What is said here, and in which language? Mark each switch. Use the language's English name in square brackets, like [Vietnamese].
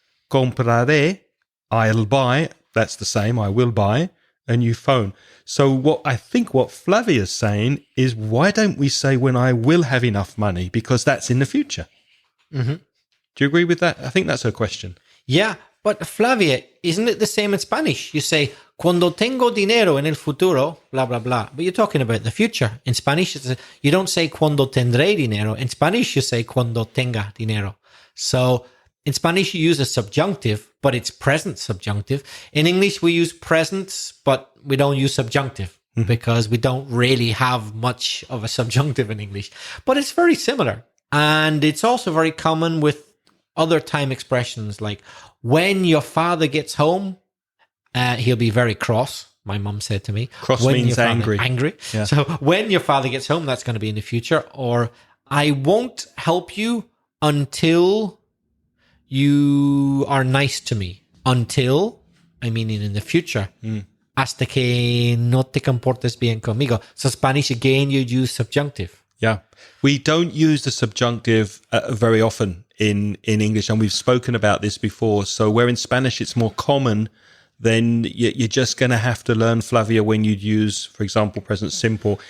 [Spanish] Compraré, [English] I'll buy, that's the same, I will buy a new phone. So what Flavia's saying is, why don't we say when I will have enough money? Because that's in the future. Mm-hmm. Do you agree with that? I think that's her question. Yeah, but Flavia, isn't it the same in Spanish? You say, [Spanish] cuando tengo dinero en el futuro, [English] blah, blah, blah. But you're talking about the future. In Spanish, you don't say [Spanish] cuando tendré dinero. [English] In Spanish, you say [Spanish] cuando tenga dinero. [English] So in Spanish, you use a subjunctive, but it's present subjunctive. In English, we use present, but we don't use subjunctive because we don't really have much of a subjunctive in English. But it's very similar. And it's also very common with other time expressions, like when your father gets home, he'll be very cross. My mum said to me. Cross when means angry. Angry. Yeah. So when your father gets home, that's going to be in the future. Or I won't help you until you are nice to me. Until, I mean in the future. [Spanish] Hasta que no te comportes bien conmigo. [English] So Spanish, again, you use subjunctive. Yeah. We don't use the subjunctive very often in English, and we've spoken about this before. So where in Spanish it's more common, then you're just going to have to learn, Flavia, when you'd use, for example, present simple.